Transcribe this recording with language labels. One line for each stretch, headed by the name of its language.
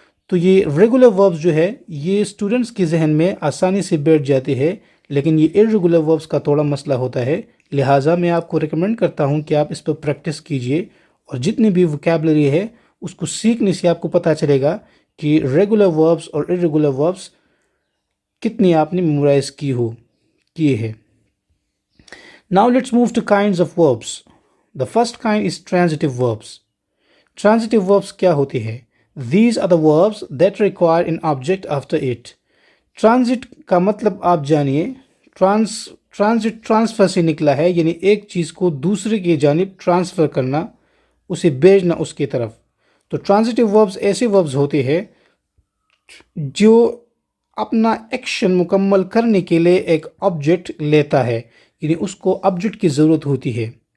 Urdu: تو یہ regular verbs جو ہے یہ اسٹوڈنٹس کے ذہن میں آسانی سے بیٹھ جاتے ہیں لیکن یہ irregular وربس کا تھوڑا مسئلہ ہوتا ہے. لہٰذا میں آپ کو ریکمینڈ کرتا ہوں کہ آپ اس پر پریکٹس کیجئے اور جتنی بھی ووکیبلری ہے اس کو سیکھنے سے آپ کو پتہ چلے گا کہ ریگولر وربس اور irregular وربس کتنی آپ نے میمورائز کیے ہیں.
English: Now let's move to kinds of verbs. The first kind is transitive verbs. Transitive verbs
Urdu: کیا ہوتے ہیں؟
English: These are the verbs that require an object after it.
Urdu: Transit کا مطلب آپ جانیے ٹرانزٹ ٹرانسفر سے نکلا ہے یعنی ایک چیز کو دوسرے کی جانب ٹرانسفر کرنا اسے بھیجنا اس کی طرف. تو ٹرانزٹیو وربز ایسے وربز ہوتے ہیں جو اپنا ایکشن مکمل کرنے کے لیے ایک آبجیکٹ لیتا ہے یعنی اس کو آبجیکٹ کی ضرورت ہوتی ہے.